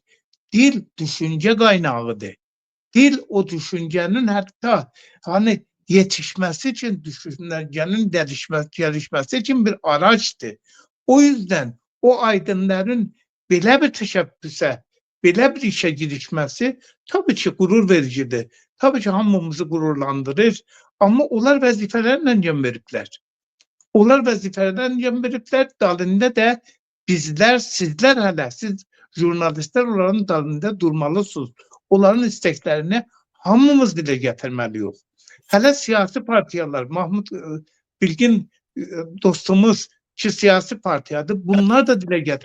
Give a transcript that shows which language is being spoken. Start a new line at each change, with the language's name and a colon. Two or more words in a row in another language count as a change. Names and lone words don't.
Turkish: Dil düşünce kaynağıdır. Dil o düşüncenin hatta hani yetişmesi için, düşüncenin gelişmesi için bir araçtır. O yüzden o aydınların belə bir teşebbüse, belə bir işe girişmesi tabii ki gurur vericidir. Tabii ki hamımızı gururlandırır.
Azerbaijani: Ama onlar vəzifələrlə cəm veriblər. Onlar vəzifələrlə cəm veriblər.
Turkish: Dalında da bizler, sizler hələ, siz jurnalistler onların dalında durmalısınız. Onların isteklerini hamımız dile getirmeliyiz. Hele siyasi partiyalar, Mahmut Bilgin dostumuz ki siyasi partiyadır, bunlar da dile getir.